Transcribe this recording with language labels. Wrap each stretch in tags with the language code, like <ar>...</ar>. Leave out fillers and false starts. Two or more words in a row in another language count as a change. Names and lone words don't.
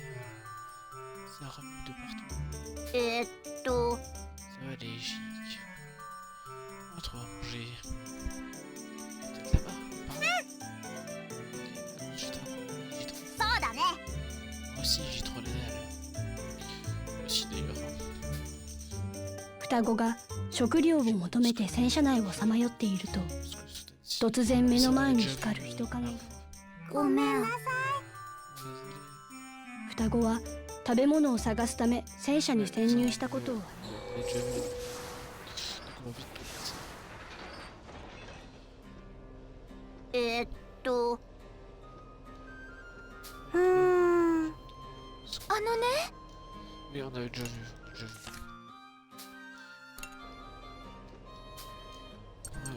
<fr>Ça remue de partout. Ça va les chics. On va trouver à manger. Peut-être là-bas, par là. J'ai trop. Moi aussi j'ai trop la dalle. Moi aussi d'ailleurs.</fr> <ja>双子が食料を求めて戦車内をさまよっていると、 突然目の前に光る人影が。ごめん。双子は食べ物を探すため戦車に潜入したことを。あのね。</ja> <fr>Mais on avait déjà vu. Ouais, ouais.</fr>